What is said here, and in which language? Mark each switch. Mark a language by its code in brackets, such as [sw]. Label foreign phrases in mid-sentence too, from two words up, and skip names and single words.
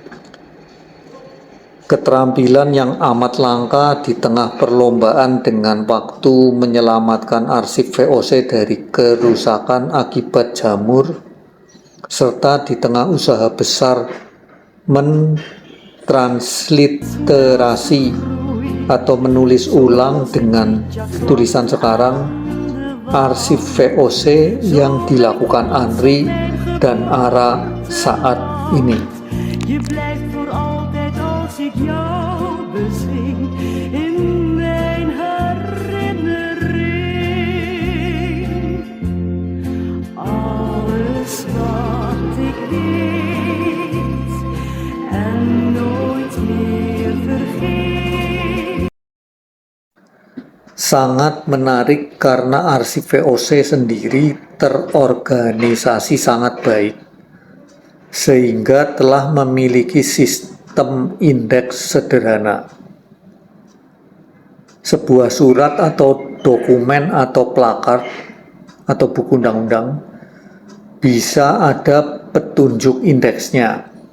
[id] Keterampilan yang amat langka di tengah perlombaan dengan waktu menyelamatkan arsip VOC dari kerusakan akibat jamur, serta di tengah usaha besar mentransliterasi atau menulis ulang dengan tulisan sekarang arsip VOC yang dilakukan Andri dan Ara saat ini. [nl] Je blijft voor altijd als ik jou bezing in mijn herinnering. Alles wat ik weet en nooit meer vergeet. [id] Sangat menarik karena arsip VOC sendiri terorganisasi sangat baik, sehingga telah memiliki sistem indeks sederhana. Sebuah surat atau dokumen atau plakard atau buku undang-undang bisa ada petunjuk indeksnya.